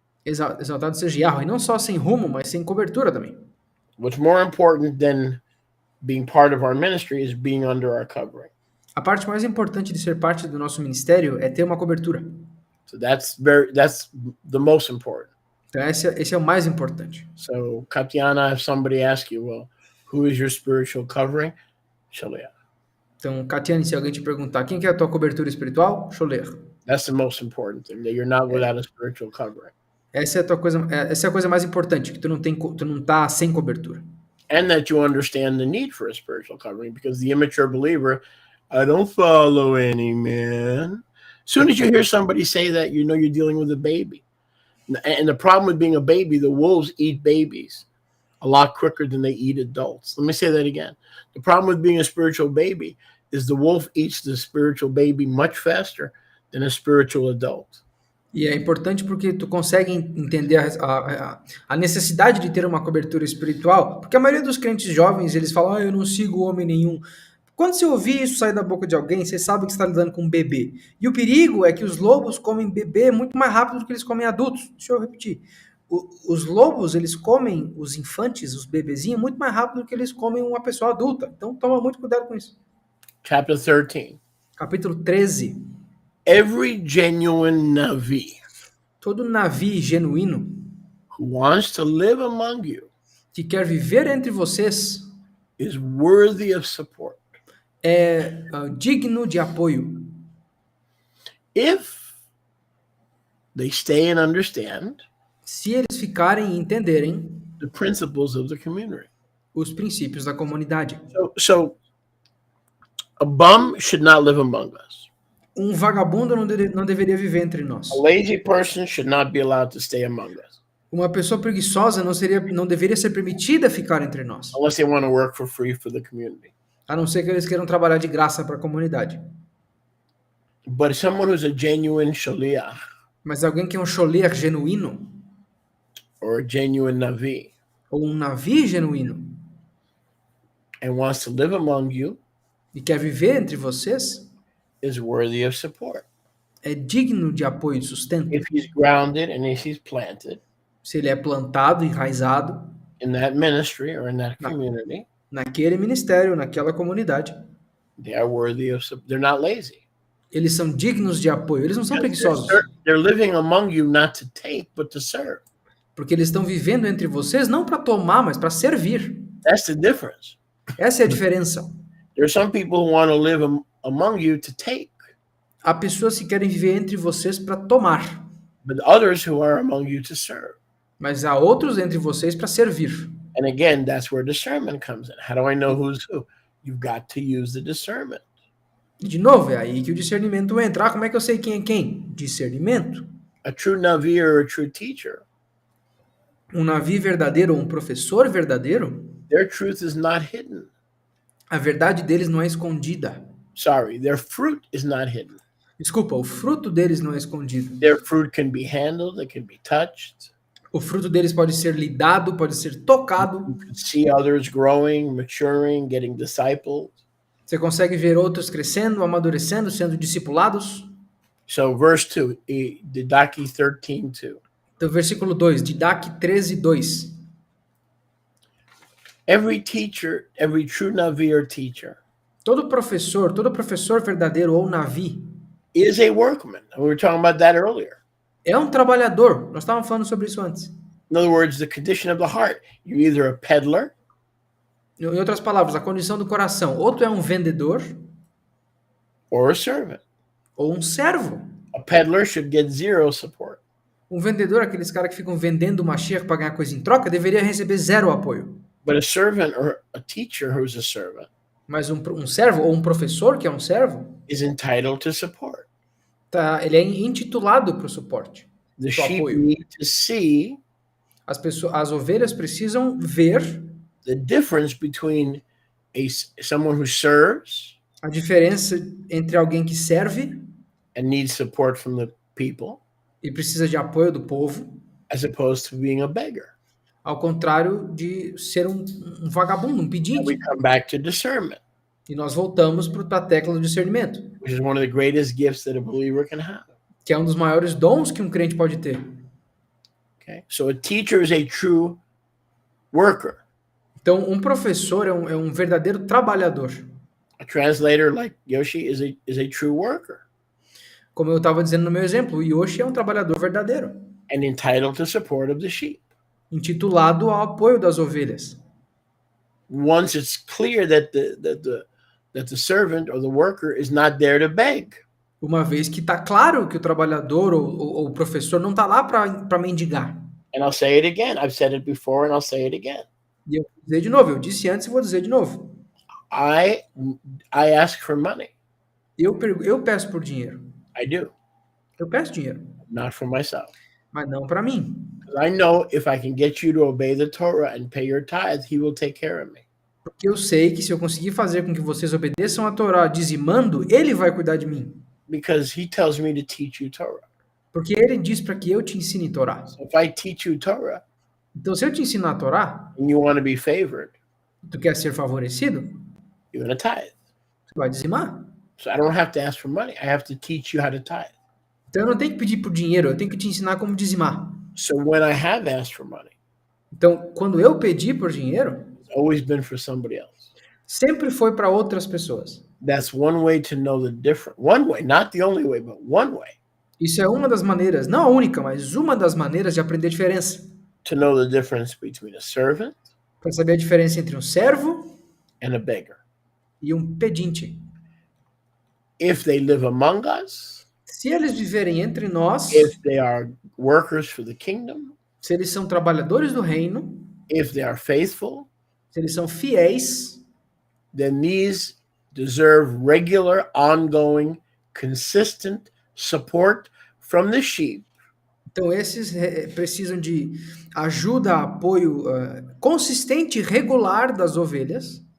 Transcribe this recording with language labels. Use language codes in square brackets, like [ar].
[pt] Exaltado seja Yahweh, e não só sem rumo, mas sem cobertura também. [en] What's more important than being part of our ministry is being under our covering. [pt] A parte mais importante de ser parte do nosso ministério é ter uma cobertura. [en] So that's the most important. [pt] Então esse é o mais importante. [en] So Katiana, if somebody asks you, well, who is your spiritual covering? Shaliach. [pt] Então, Katiane, se alguém te perguntar quem que é a tua cobertura espiritual, Sholiach. [en] That's the most important thing, that you're not without a spiritual covering. [pt] Essa é a coisa mais importante, que tu não tá sem cobertura. [en] And that you understand the need for a spiritual covering, because the immature believer, I don't follow any man. As soon as you hear somebody say that, you know you're dealing with a baby. And the problem with being a baby, the wolves eat babies a lot quicker than they eat adults. Let me say that again. The problem with being a spiritual baby is the wolf eats the spiritual baby much faster than a spiritual adult. [pt] E é importante porque tu consegue entender a necessidade de ter uma cobertura espiritual, porque a maioria dos crentes jovens, eles falam, eu não sigo homem nenhum. Quando você ouvir isso sair da boca de alguém, você sabe que você está lidando com um bebê. E o perigo é que os lobos comem bebê muito mais rápido do que eles comem adultos. Deixa eu repetir. Os lobos, eles comem os infantes, os bebezinhos, muito mais rápido do que eles comem uma pessoa adulta. Então, toma muito cuidado com isso. [en] Chapter 13. [pt] Capítulo 13. [en] Every genuine Navi [pt] Todo Navi genuíno [en] who wants to live among you [pt] que quer viver entre vocês [en] is worthy of support. [pt] é digno de apoio. [en] If they stay and understand [pt] Se eles ficarem e entenderem [en] the principles of the community. [pt] os princípios da comunidade. [en] So a bum should not live among us. [pt] Um vagabundo não deveria viver entre nós. [en] A lazy person should not be allowed to stay among us. [pt] Uma pessoa preguiçosa não deveria ser permitida ficar entre nós. [en] Unless they want to work for free for the community. [pt] A não ser que eles queiram trabalhar de graça para a comunidade. [en] But someone who's a genuine shaliach [pt] Mas alguém que é um sholiach genuíno, [en] or a genuine navi [pt] ou um navi genuíno, [en] and wants to live among you [pt] e quer viver entre vocês, [en] is worthy of support. [pt] é digno de apoio e sustento. [en] If he's grounded and if he's planted [pt] Se ele é plantado, enraizado [en] in that ministry or in that community, [pt] naquele ministério, naquela comunidade, [en] they are worthy of support. They're not lazy. [pt] eles são dignos de apoio. Eles não são preguiçosos. [en] They're living among you not to take, but to serve. [pt] Porque eles estão vivendo entre vocês não para tomar, mas para servir. [en] That's the difference. [pt] Essa é a diferença. [en] There are some people who want to live among you to take, [pt] Há pessoas que querem viver entre vocês para tomar, [en] but others who are among you to serve. [pt] mas há outros entre vocês para servir. [en] And again, that's where discernment comes in. How do I know who's who? You've got to use the discernment. [pt] E de novo, é aí que o discernimento entra. Como é que eu sei quem é quem? Discernimento. [en] A true Navi or a true teacher [pt] Um Navi verdadeiro ou um professor verdadeiro, [en] their truth is not hidden. [pt] a verdade deles não é escondida. [en] Sorry, their fruit is not hidden. [pt] Desculpa, o fruto deles não é escondido. [en] Their fruit can be handled, it can be touched. [pt] O fruto deles pode ser lidado, pode ser tocado. [en] You can see others growing, maturing, getting discipled. [pt] Você consegue ver outros crescendo, amadurecendo, sendo discipulados. [en] So, verse 2, Didache 13:2. [pt] Então, versículo 2, Didache 13:2. [en] Every teacher, every true Navi or teacher [pt] Todo professor verdadeiro ou Navi [en] is a workman. We were talking about that earlier. [pt] é um trabalhador. Nós estávamos falando sobre isso antes. [en] In other words, the condition of the heart. You're either a peddler [pt] Em outras palavras, a condição do coração. Ou tu é um vendedor [en] or a servant. [pt] ou um servo. [en] A peddler should get zero support. [pt] Um vendedor, aqueles caras que ficam vendendo uma Mashiach para ganhar coisa em troca, deveria receber zero apoio. [en] But a servant or a teacher who's a servant [pt] Mas um servo ou um professor que é um servo, [en] is entitled to support. [pt] ele é intitulado para o suporte. [en] The [pt] Pro [en] sheep [pt] apoio. [en] need to see [pt] As ovelhas precisam ver [en] the difference between someone who serves [pt] a diferença entre alguém que serve [en] and needs support from the people [pt] e precisa de apoio do povo, [en] as opposed to being a beggar. [pt] ao contrário de ser um vagabundo, um [en] And [pt] pedinte. [en] we come back to discernment, [pt] E nós voltamos para a tecla do discernimento, [en] which is one of the greatest gifts that a believer can have. [pt] que é um dos maiores dons que um crente pode ter. [en] Okay, so a teacher is a true worker. [pt] Então, um professor é um verdadeiro trabalhador. [en] A translator like Yoshi is a true worker [pt] Como eu estava dizendo no meu exemplo, o Yoshi é um trabalhador verdadeiro, [en] and entitled to support of the sheep. [pt] intitulado ao apoio das ovelhas. [en] Once it's clear that the servant or the worker is not there to beg. [pt] Uma vez que está claro que o trabalhador ou o professor não está lá para mendigar. [en] And I'll say it again. I've said it before and I'll say it again. [pt] E eu vou dizer de novo, eu disse antes e vou dizer de novo. [en] I ask for money. [pt] Eu peço por dinheiro. [en] I do, [pt] Eu peço dinheiro, [en] not for myself. [pt] mas não para mim. [en] 'Cause I know if I can get you to obey the Torah and pay your tithe, he will take care of me. [pt] Porque eu sei que se eu conseguir fazer com que vocês obedeçam a Torá dizimando, ele vai cuidar de mim. [en] Because he tells me to teach you Torah. [pt] Porque ele diz para que eu te ensine Torá. [en] So if I teach you Torah [pt] Então, se eu te ensinar a Torá, [en] and you want to be favored, [pt] tu quer ser favorecido, [en] you're going to tithe. [pt] tu vai dizimar. [en] So I don't have to ask for money. I have to teach you how to tithe. [pt] Então, eu não tenho que pedir por dinheiro, eu tenho que te ensinar como dizimar. [en] So when I have asked for money, [pt] Então, quando eu pedi por dinheiro, [en] it's always been for somebody else. [pt] sempre foi para outras pessoas. [en] That's one way to know the difference. One way, not the only way, but one way [pt] Isso é uma das maneiras, não a única, mas uma das maneiras de aprender a diferença. [en] to know the difference between a servant [pt] Para saber a diferença entre um servo [en] and a beggar. [pt] e um pedinte. [en] If they live among us, [pt] Se eles viverem entre nós, [en] if they are workers for the kingdom, [pt] se eles são trabalhadores do reino, [en] if they are faithful, [pt] se eles são fiéis, [en] then these deserve regular, ongoing, consistent support from the sheep [pt] então esses precisam de ajuda, apoio consistente e regular das ovelhas,